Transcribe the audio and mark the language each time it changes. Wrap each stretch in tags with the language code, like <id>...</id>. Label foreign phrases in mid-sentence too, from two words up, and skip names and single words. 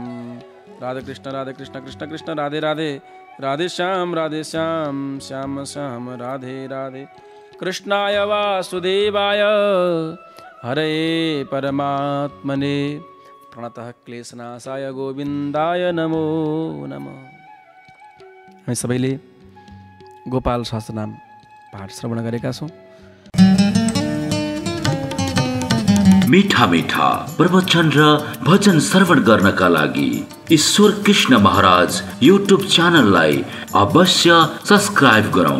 <sa>राधे कृष्ण कृष्ण कृष्ण राधे राधे राधे श्याम श्याम श्याम राधे राधे। कृष्णाय वासुदेवाय हरे परमात्मने प्रणतः क्लेशनाशाय गोविन्दाय नमो नमः।</sa> <ne>हामी सबैले गोपाल सहस्रनाम पाठ श्रवण गरेका छौँ। मीठा मीठा प्रवचन र भजन श्रवण गर्नका लागि ईश्वर कृष्ण महाराज युट्युब च्यानललाई अवश्य सब्स्क्राइब गरौँ।</ne>